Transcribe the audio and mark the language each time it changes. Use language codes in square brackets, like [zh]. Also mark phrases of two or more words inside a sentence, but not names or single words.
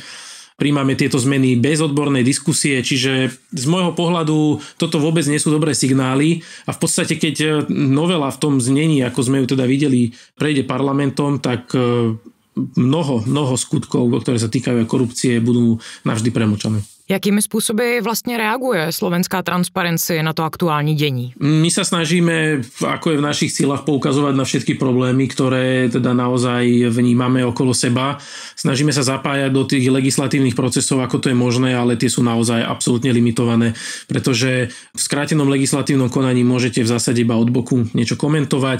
[sk] Príjmame tieto zmeny bez odbornej diskusie, čiže z môjho pohľadu toto vôbec nie sú dobré signály a v podstate keď novela v tom znení, ako sme ju teda videli, prejde parlamentom, tak mnoho skutkov, ktoré sa týkajú korupcie, budú navždy premlčané. [cs] Jakými způsoby vlastně reaguje slovenská Transparency na to aktuální dění? [sk] My sa snažíme, ako je v našich silách, poukazovať na všetky problémy, ktoré teda naozaj vnímame okolo seba. Snažíme sa zapájať do tých legislatívnych procesov, ako to je možné, ale tie sú naozaj absolútne limitované, pretože v skrátenom legislatívnom konaní môžete v zásade iba od boku niečo komentovať.